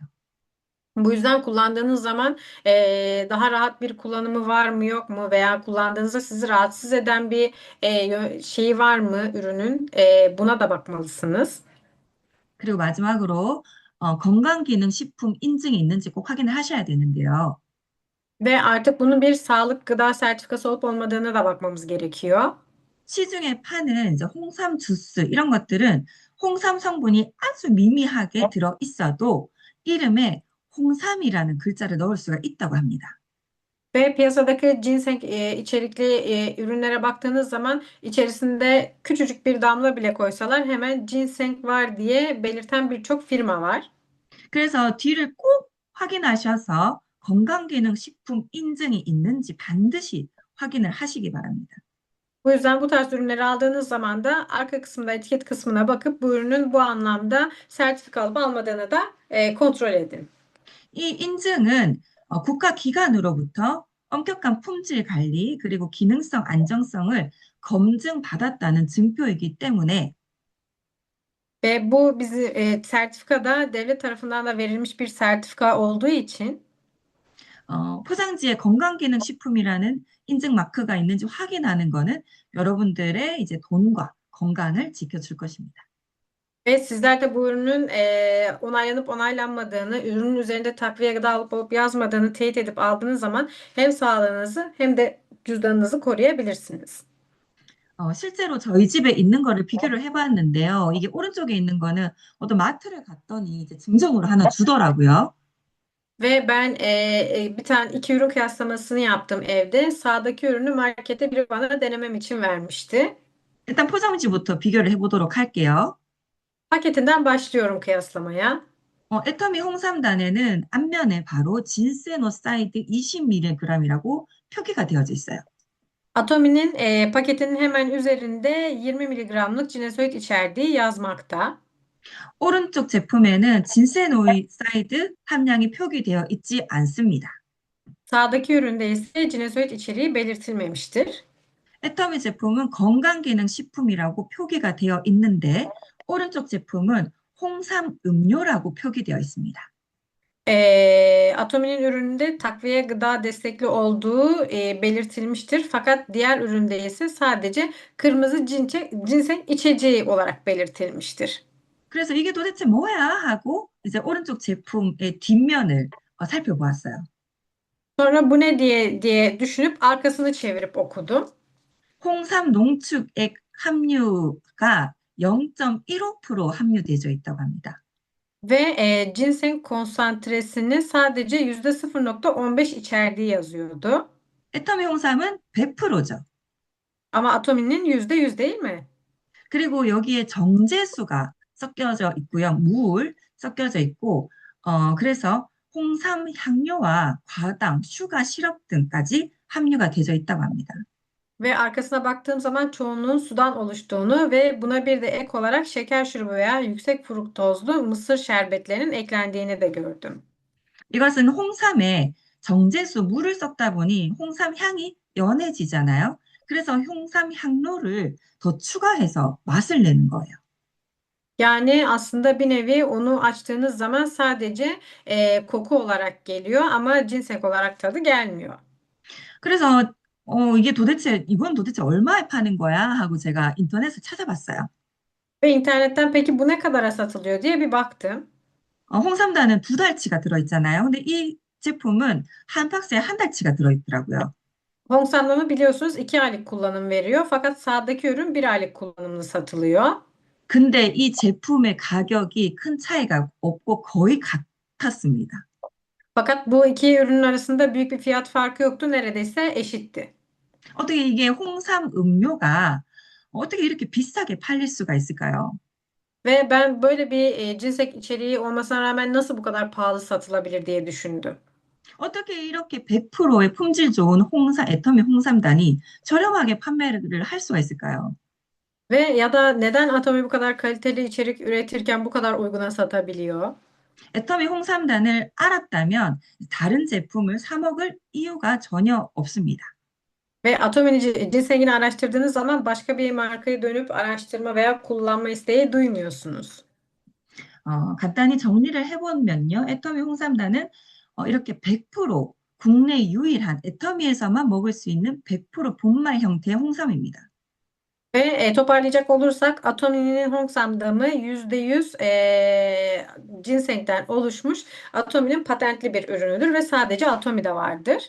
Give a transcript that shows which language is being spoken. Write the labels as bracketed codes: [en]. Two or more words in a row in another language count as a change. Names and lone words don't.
[tr] Bu yüzden kullandığınız zaman daha rahat bir kullanımı var mı yok mu veya kullandığınızda sizi rahatsız eden bir şeyi var mı ürünün buna da bakmalısınız. [ko] 그리고 마지막으로 건강기능식품 인증이 있는지 꼭 확인을 하셔야 되는데요. [tr] Ve artık bunun bir sağlık gıda sertifikası olup olmadığına da bakmamız gerekiyor. [ko] 시중에 파는 이제 홍삼 주스 이런 것들은 홍삼 성분이 아주 미미하게 들어 있어도 이름에 홍삼이라는 글자를 넣을 수가 있다고 합니다. [tr] Ve piyasadaki ginseng içerikli ürünlere baktığınız zaman içerisinde küçücük bir damla bile koysalar hemen ginseng var diye belirten birçok firma var. [ko] 그래서 뒤를 꼭 확인하셔서 건강기능식품 인증이 있는지 반드시 확인을 하시기 바랍니다. [tr] Bu yüzden bu tarz ürünleri aldığınız zaman da arka kısmında etiket kısmına bakıp bu ürünün bu anlamda sertifika alıp almadığını da kontrol edin. [ko] 이 인증은 국가기관으로부터 엄격한 품질 관리 그리고 기능성 안정성을 검증받았다는 증표이기 때문에 [tr] Ve bu bizi sertifikada devlet tarafından da verilmiş bir sertifika olduğu için [ko] 포장지에 건강기능식품이라는 인증 마크가 있는지 확인하는 거는 여러분들의 이제 돈과 건강을 지켜줄 것입니다. [tr] Ve sizler de bu ürünün onaylanıp onaylanmadığını, ürünün üzerinde takviye gıda alıp olup yazmadığını teyit edip aldığınız zaman hem sağlığınızı hem de cüzdanınızı koruyabilirsiniz. [ko] 실제로 저희 집에 있는 거를 비교를 해봤는데요. 이게 오른쪽에 있는 거는 어떤 마트를 갔더니 이제 증정으로 하나 주더라고요. [tr] Ve ben bir tane iki ürün kıyaslamasını yaptım evde. Sağdaki ürünü markette biri bana denemem için vermişti. [ko] 일단 포장지부터 비교를 해보도록 할게요. [tr] Paketinden başlıyorum kıyaslamaya. [ko] 애터미 홍삼단에는 앞면에 바로 진세노사이드 20mg이라고 표기가 되어져 있어요. [tr] Atomi'nin paketinin hemen üzerinde 20 miligramlık cinesoid içerdiği yazmakta. [ko] 오른쪽 제품에는 진세노사이드 함량이 표기되어 있지 않습니다. [tr] Sağdaki üründe ise cinesoid içeriği belirtilmemiştir. [ko] 애터미 제품은 건강기능식품이라고 표기가 되어 있는데 오른쪽 제품은 홍삼 음료라고 표기되어 있습니다. [tr] Atomi'nin ürününde takviye gıda destekli olduğu belirtilmiştir. Fakat diğer üründe ise sadece kırmızı ginseng içeceği olarak belirtilmiştir. [ko] 그래서 이게 도대체 뭐야 하고 이제 오른쪽 제품의 뒷면을 살펴보았어요. [tr] Sonra bu ne diye düşünüp arkasını çevirip okudum. [ko] 홍삼 농축액 함유가 0.15% 함유되어 있다고 합니다. [tr] Ve ginseng konsantresinin sadece %0,15 içerdiği yazıyordu. [ko] 애터미 홍삼은 100%죠. [tr] Ama Atomi'nin %100 değil mi? [ko] 그리고 여기에 정제수가 섞여져 있고요. 물 섞여져 있고, 그래서 홍삼 향료와 과당, 슈가 시럽 등까지 함유가 되어 있다고 합니다. [tr] Ve arkasına baktığım zaman çoğunluğun sudan oluştuğunu ve buna bir de ek olarak şeker şurubu veya yüksek fruktozlu mısır şerbetlerinin eklendiğini de gördüm. [ko] 이것은 홍삼에 정제수, 물을 섞다 보니 홍삼 향이 연해지잖아요. 그래서 홍삼 향료를 더 추가해서 맛을 내는 거예요. [tr] Yani aslında bir nevi onu açtığınız zaman sadece koku olarak geliyor ama cinsek olarak tadı gelmiyor. [ko] 그래서 이건 도대체 얼마에 파는 거야? 하고 제가 인터넷에 찾아봤어요. [tr] Ve internetten peki bu ne kadara satılıyor diye bir baktım. [ko] 홍삼단은 2달치가 들어있잖아요. 근데 이 제품은 한 박스에 한 달치가 들어있더라고요. [tr] Hongsamlamı biliyorsunuz 2 aylık kullanım veriyor. Fakat sağdaki ürün 1 aylık kullanımlı satılıyor. [ko] 근데 이 제품의 가격이 큰 차이가 없고 거의 같았습니다. [tr] Fakat bu iki ürünün arasında büyük bir fiyat farkı yoktu. Neredeyse eşitti. [ko] 어떻게 이게 홍삼 음료가 어떻게 이렇게 비싸게 팔릴 수가 있을까요? [tr] Ve ben böyle bir cinsek içeriği olmasına rağmen nasıl bu kadar pahalı satılabilir diye düşündüm. [ko] 어떻게 이렇게 100%의 품질 좋은 애터미 홍삼단이 저렴하게 판매를 할 수가 있을까요? [tr] Ve ya da neden Atomi bu kadar kaliteli içerik üretirken bu kadar uyguna satabiliyor? [ko] 애터미 홍삼단을 알았다면 다른 제품을 사 먹을 이유가 전혀 없습니다. [tr] Ve Atomi'nin cinsengini araştırdığınız zaman başka bir markaya dönüp araştırma veya kullanma isteği duymuyorsunuz. [ko] 간단히 정리를 해보면요. 애터미 홍삼단은 이렇게 100% 국내 유일한 애터미에서만 먹을 수 있는 100% 본말 형태의 홍삼입니다. [tr] Ve toparlayacak olursak Atomi'nin Hongsam damı %100 ginsengten oluşmuş Atomi'nin patentli bir ürünüdür ve sadece Atomi'de vardır.